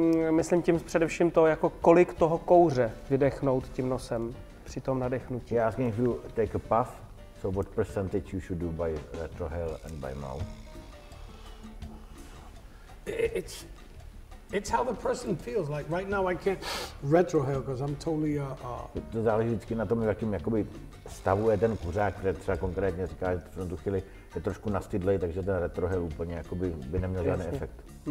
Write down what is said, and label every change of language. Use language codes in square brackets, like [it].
[cs] Myslím tím především to, jako kolik toho kouře vydechnout tím nosem při tom nadechnutí. [en] Yeah, asking if you take a puff, so what percentage you should do by retrohale and by mouth? It's how the person feels. Like right now, I can't retrohale because I'm totally. [cs] To záleží vždycky na tom, jakým jakoby stavu je ten kuřák, protože třeba konkrétně říká, že v tu chvíli je trošku nastydlej, takže ten retrohale úplně jakoby by neměl žádný efekt.